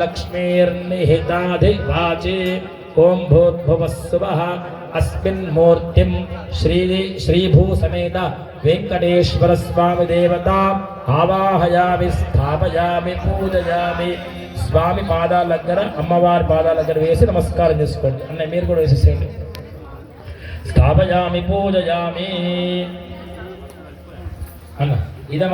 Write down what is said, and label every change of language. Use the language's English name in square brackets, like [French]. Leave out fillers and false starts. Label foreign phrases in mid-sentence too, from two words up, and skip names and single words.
[Sanskrit] लक्ष्मीर्निहिताधिवाचे ओम भूर्भुवस्सुवः अस्मिन् मूर्तिं श्रीभूसमेत वेंकटेश्वर स्वामी देवता आवाहयामि स्थापयामि पूजयामि स्वामी पादाల [Telugu] దగ్గర అమ్మవారి పాదాల దగ్గర వేసి నమస్కారం చేసుకోండి అన్న మీరు కూడా వేసేసేయండి [Sanskrit] स्थापयामि पूजयामि अन्न इदम